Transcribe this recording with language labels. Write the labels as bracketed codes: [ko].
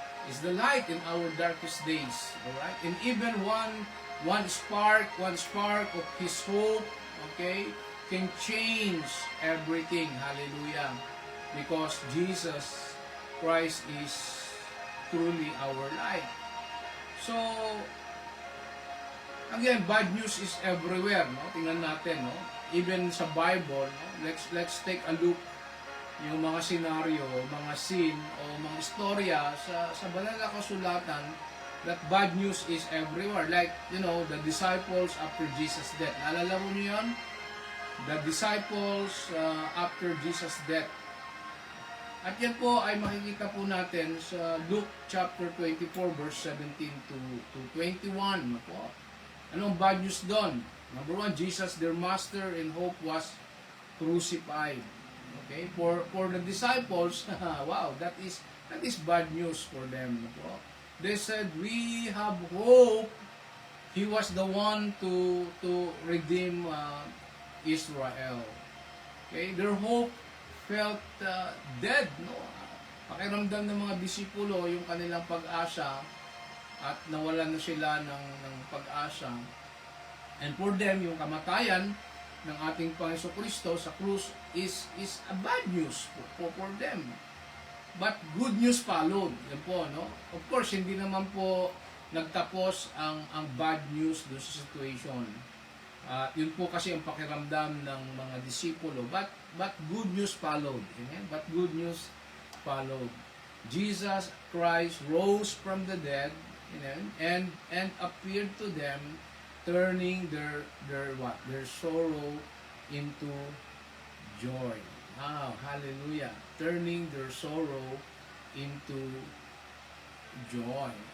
[en] Is the light in our darkest days, all right? And even one spark of His hope, okay, can change everything. Hallelujah! Because Jesus Christ is truly our light. So, again, bad news is everywhere. [tl] Tingnan natin, [en] even sa Bible. Let's take a look. [tl] Yung mga senaryo, mga scene, o mga istorya sa banal na kasulatan, [en] that bad news is everywhere. Like, the disciples after Jesus' death. [tl] Naalala mo niyo yun? [en] The disciples after Jesus' death. [tl] At yan po ay makikita po natin sa Luke chapter 24 verse 17 to 21. Anong bad news doon? [en] Number 1, Jesus, their master and hope, was crucified. Okay, for the disciples, wow, that is bad news for them. They said, we have hope. He was the one to redeem Israel. Okay, their hope felt dead. [tl] Pakiramdam ng mga disipulo yung kanilang pag-asa at nawalan na sila ng pag-asa. [en] And for them, [tl] yung kamatayan ng ating Panginoon Kristo sa krus [en] is a bad news for them. But good news followed. [tl] Yan po, Of course, hindi naman po nagtapos ang bad news doon sa situation. Yun po kasi ang pakiramdam ng mga disipulo. [en] But good news followed. Amen? But good news followed. Jesus Christ rose from the dead, and appeared to them, turning their sorrow into joy. Wow, hallelujah. Turning their sorrow into joy.